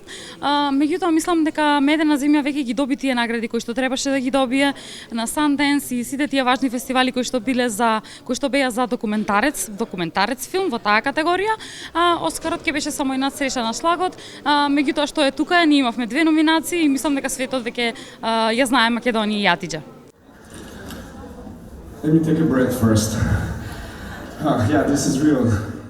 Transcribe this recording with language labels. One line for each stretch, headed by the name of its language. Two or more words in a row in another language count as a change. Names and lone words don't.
Macedonian: Меѓутоа мислам дека Медена земја веќе ги доби тие награди кои што требаше да ги добие на Sundance и сите тие важни фестивали кои што беа за документарец филм во таа категорија. Оскарот ќе беше само една среќа на шлагот. Меѓутоа што е тука, ние имавме 2 номинации и мислам дека светот веќе ја знае Македонија и Атиџа.
English: Let me take a breath first. Yeah, this is real.